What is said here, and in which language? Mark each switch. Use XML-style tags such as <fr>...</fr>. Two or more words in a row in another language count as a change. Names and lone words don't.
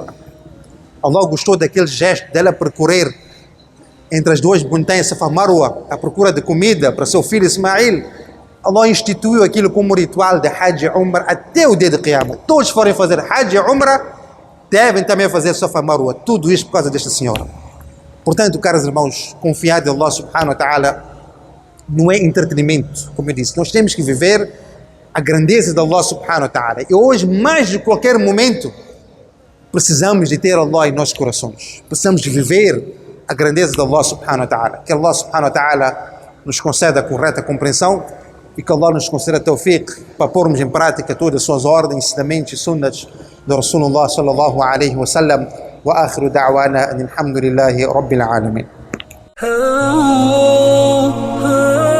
<pt>Allah gostou daquele gesto dela percorrer entre as duas montanhas Safa Marwa à procura de comida para seu filho Ismail. Allah instituiu aquilo como ritual de Hajj e Umrah até o dia de Qiyamah. Todos forem fazer Hajj e Umrah devem também fazer Safa Marwa. Tudo isto por causa desta senhora. Portanto, caros irmãos, confiar em Allah</pt> <ar>سبحانه وتعالى</ar> <pt>não é entretenimento, como eu disse. Nós temos que viver a grandeza de Allah</pt> <ar>سبحانه وتعالى.</ar> <pt>E hoje, mais de qualquer momento, precisamos de ter Allah em nossos corações. Precisamos de viver a grandeza de Allah</pt> <ar>سبحانه وتعالى.</ar> <pt>Que Allah</pt> <ar>سبحانه وتعالى</ar> <pt>nos conceda a correta compreensão e que Allah nos conceda tawfiq para pormos em prática todas as suas ordens, ensinamentos e sunnats de Rasulullah</pt> <ar>صلى الله عليه وسلم. وآخر دعوانا الحمد لله رب العالمين.</ar>